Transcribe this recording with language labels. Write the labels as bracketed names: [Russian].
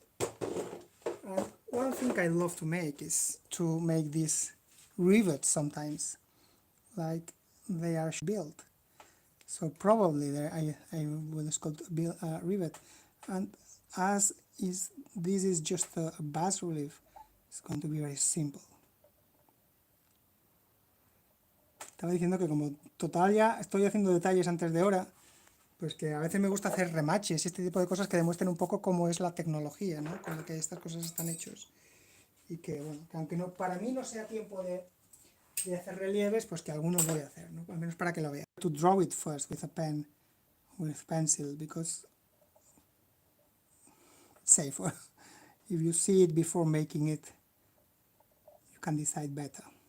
[English] And one thing I love to make is to make these rivets sometimes, like they are built. So probably there I will sculpt a rivet, and as is this is just a bas relief, it's going to be very simple. [Spanish] Estaba diciendo que como total ya estoy haciendo detalles antes de hora, pues que a veces me gusta hacer remaches y este tipo de cosas que demuestren un poco cómo es la tecnología, ¿no? Con la que estas cosas están hechos. Y que, bueno, que aunque no, para mí no sea tiempo de hacer relieves, pues que algunos voy a hacer, ¿no? Al menos para que lo vean. [English] To draw it first with a pen, with pencil, because it's safer. If you see it before making it, you can decide better.